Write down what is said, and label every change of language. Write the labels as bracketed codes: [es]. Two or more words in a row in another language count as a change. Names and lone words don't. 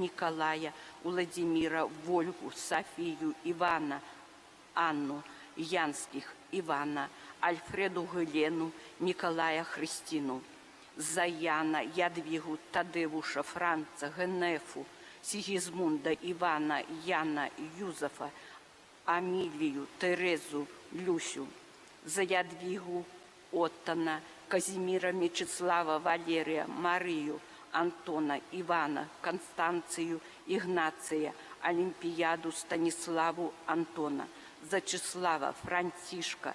[ru] Владимира, Вольгу, Софию, Ивана, Анну, Янских, Ивана, Альфреду, Гелену, Николая, Христину, Заяна, Ядвигу, Тадевуша, Франца, Генефу, Сигизмунда, Ивана, Яна, Юзефа, Амилию, Терезу, Люсю, за Ядвигу, Оттона, Казимира, Мечислава, Валерия, Марию, Антона, Ивана, Констанцию, Игнация, Олимпияду, Станиславу, Антона, за Числава, Франтишка,